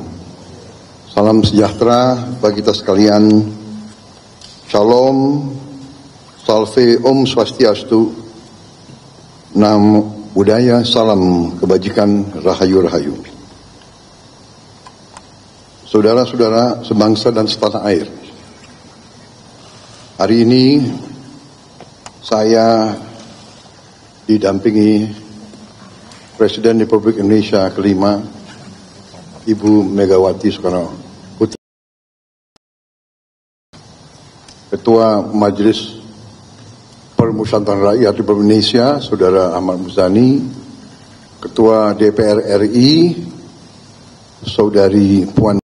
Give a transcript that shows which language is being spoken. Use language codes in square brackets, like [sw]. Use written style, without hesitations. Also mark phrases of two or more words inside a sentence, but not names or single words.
[id] Salam sejahtera bagi kita sekalian. Shalom, salve, [ban] om swastiastu, [id] nam budaya, salam kebajikan, rahayu. Saudara-saudara sebangsa dan setanah air, hari ini saya didampingi Presiden Republik Indonesia kelima, Ibu Megawati Soekarno Putri, Ketua Majelis Permusyawaratan Rakyat Republik Indonesia, Saudara Ahmad Muzani, Ketua DPR RI, Saudari Puan